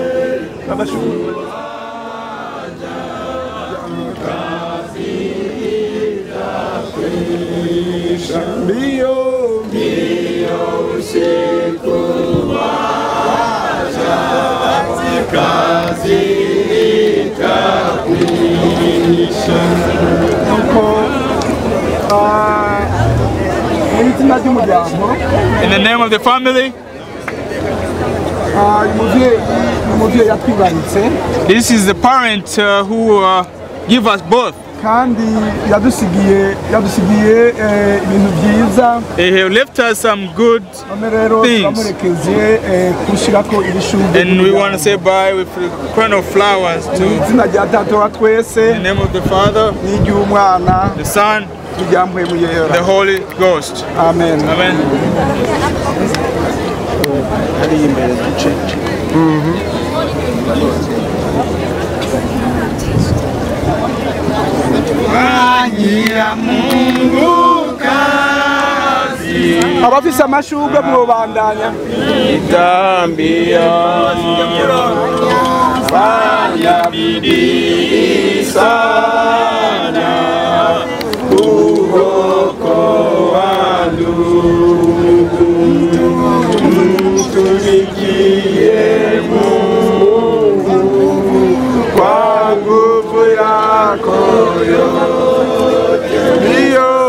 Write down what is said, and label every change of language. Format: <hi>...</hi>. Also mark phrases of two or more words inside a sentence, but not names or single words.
<sw>Kazi itakwisha, mbio usiku waja, kazi itakwisha.</sw> <en>In the name of the family, this is the parent who give us birth.</en> <rn>kandi yadusigiye ibintu byiza.</rn> <en>He left us some good things, and we want to say bye with a crown of flowers to the name of the Father, the Son, the Holy Ghost. Amen. Amen.</en> <sw>Fanyia Mungu kazi,</sw> <rn>abafise amashurwe mubandanya.</rn> <sw>Itambia fanya bidii sana, uokoa ndugu, mtumikie Mungu kwa nguvu yako yote, mbio</sw>